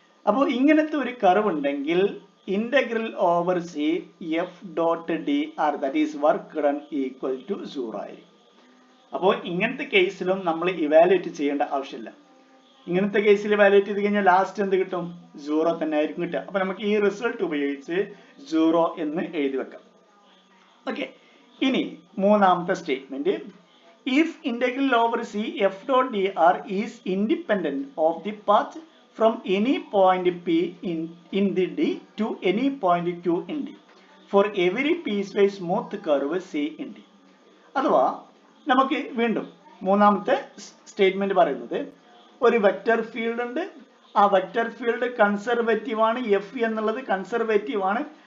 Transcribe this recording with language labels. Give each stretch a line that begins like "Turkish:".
Malayalam: അപ്പോൾ ഇങ്ങനത്തെ ഒരു കർവ് ഉണ്ടെങ്കിൽ integral over C F dot D R that is work done equal to 0 ആയിരിക്കും. അപ്പോൾ ഇങ്ങനത്തെ കേസിലും നമ്മൾ ഇവാലുവേറ്റ് ചെയ്യേണ്ട ആവശ്യമില്ല. ഇങ്ങനത്തെ കേസിൽ ഇവാലുവേറ്റ് ചെയ്ത് കഴിഞ്ഞാൽ ലാസ്റ്റ് എന്ത് കിട്ടും? 0 തന്നെ ആയിരിക്കും കിട്ടുക. അപ്പൊ നമുക്ക് ഈ റിസൾട്ട് ഉപയോഗിച്ച് 0 എന്ന് എഴുതി വെക്കാം. ഓക്കെ, ഇനി മൂന്നാമത്തെ statement,
English: if integral over c f dot dr is independent of the path from any point p in the d to any point q in d for every piecewise smooth curve c in d.
Malayalam: അഥവാ നമുക്ക് വീണ്ടും മൂന്നാമത്തെ statement പറയുന്നത്, ഒരു vector field ഉണ്ട്, ആ vector field conservative ആണ്, F എന്നുള്ളത് കൺസർവേറ്റീവ് ആണ്.